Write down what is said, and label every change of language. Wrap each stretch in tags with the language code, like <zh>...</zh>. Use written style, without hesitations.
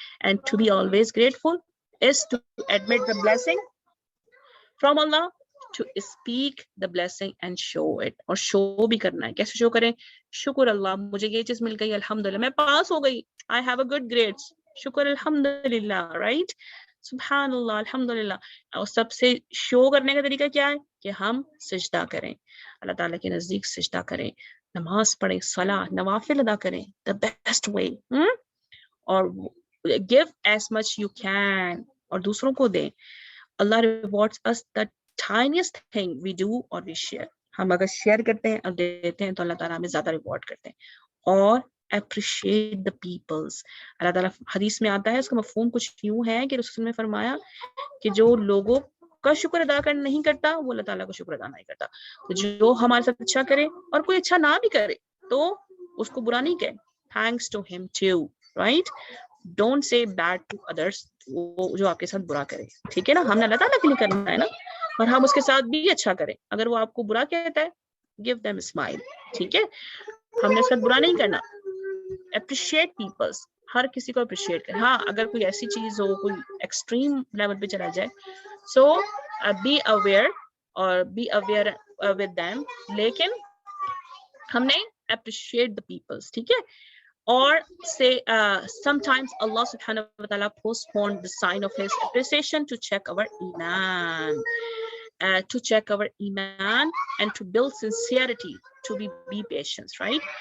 <en>And to be always grateful is to admit the blessing from Allah, to speak the blessing and show it.</en> <ur>اور show بھی کرنا ہے. کیسے show کریں، شکر اللہ مجھے یہ چیز مل گئی، الحمدللہ میں پاس ہو گئی،</ur> <en>I have a good grades،</en> <ur>شکر الحمدللہ، right؟</ur> <ar>سبحان اللہ، الحمدللہ.</ar> <ur>اور سب سے شو کرنے کا طریقہ کیا ہے کہ ہم سجدہ کریں، اللہ تعالیٰ کے نزدیک سجدہ کریں، نماز پڑھیں، صلاۃ نوافل ادا کریں،</ur> <en>the best way.</en> <ur>اور</ur> <en>give as much you can،</en> <ur>اور دوسروں کو دیں.</ur> <en>Allah rewards us the tiniest thing we do or we share.</en> <ur>ہم اگر شیئر کرتے ہیں اور دیتے ہیں تو اللہ تعالیٰ ہمیں زیادہ ریوارڈ کرتے ہیں. اور</ur> <en>appreciate the peoples.</en> <ur>اللہ تعالیٰ حدیث میں آتا ہے، اس کا مفہوم کچھ یوں ہے کہ رسول نے فرمایا کہ جو لوگوں کا شکر ادا کر نہیں کرتا وہ اللہ تعالیٰ کا شکر ادا نہیں کرتا. تو جو ہمارے ساتھ اچھا کرے اور کوئی اچھا نہ بھی کرے تو اس کو برا نہیں کہے.</ur> <en>thanks to him too, right? don't say bad to others.</en> <ur>وہ جو آپ کے ساتھ برا کرے، ٹھیک ہے نا، ہم نے اللہ تعالیٰ کے لیے کرنا ہے نا، اور ہم اس کے ساتھ بھی اچھا کریں. اگر وہ آپ کو برا کہتا ہے</ur> <en>give them a smile،</en> <ur>ٹھیک ہے، ہم نے اس کا برا نہیں کرنا.</ur> <en>appreciate peoples،</en> <ur>ہر کسی کو اپریشیٹ کریں. ہاں اگر کوئی ایسی چیز ہو، کوئی ایکسٹریم لیول پہ چلا جائے،</ur> <en>so be aware اور be aware with them,</en> <ur>لیکن ہم نے</ur> <en>appreciate the peoples،</en> <ur>ٹھیک ہے.</ur> <en>اور say sometimes Allah subhanahu wa ta'ala postponed the sign of his appreciation to check our iman. To check our iman and to build sincerity, to be patient, right?</en>